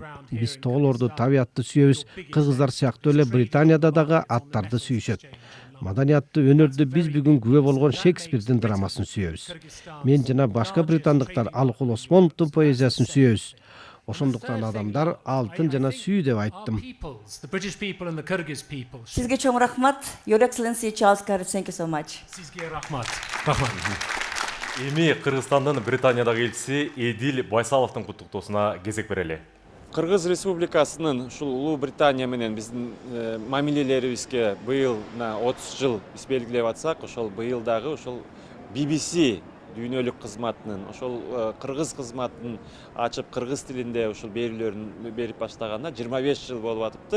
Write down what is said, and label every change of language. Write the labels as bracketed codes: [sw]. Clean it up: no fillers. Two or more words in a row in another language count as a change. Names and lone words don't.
[ky] Биз тоголорду, табиятты сүйөбүз. Кыргыздар сыяктуу эле Британияда дагы аттарды сүйүшөт. Маданиятты, өнөрдү биз бүгүн күбө болгон Шекспирдин драмасын сүйөбүз. Мен жана башка британдыктар Алыкул Осмоновдун поэзиясын сүйөбүз. Ошондуктан адамдар алтын жана сүйүү деп айттым. Сизге чоң рахмат. [en] Your Excellency Charles Garrett, thank you so much. [ky] Сизге рахмат. Эми Кыргызстандын Британиядагы элчиси Эдил Байсаловдун куттуктоосуна кезек берели. Кыргыз Республикасынын ушул Улуу Британия менен биздин мамилелерибизге быйыл 30 жыл биз белгилеп атсак, ошол быйыл дагы ошол BBC дүйнөлүк кызматынын, ошол кыргыз кызматын ачып кыргыз тилинде ушул берүүлөрүн берип баштаганына 25 жыл болуп атыптыр.